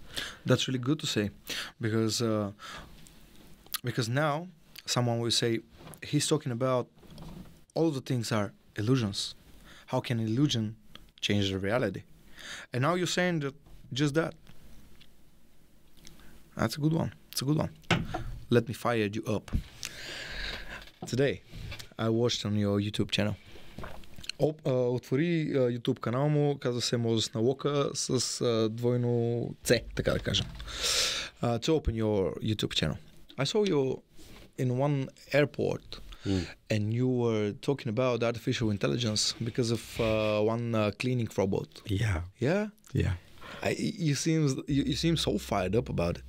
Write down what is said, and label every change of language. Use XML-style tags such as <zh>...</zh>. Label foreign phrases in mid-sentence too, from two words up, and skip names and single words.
<en>That's really good to say, because now someone will say, he's talking about all the things are illusions. How can illusion change the reality? And now you're saying that just that. That's a good one. It's a good one. Let me fire you up. Today, I watched on your YouTube channel.</en> <bg>Отвори YouTube канал му, казва се Моузес на Лока с двойно C, така да кажем.</bg> <en>To open your YouTube channel. I saw you in one airport and you were talking about artificial intelligence because of one cleaning robot. Yeah. Yeah? Yeah. You seem so fired up about it.</en>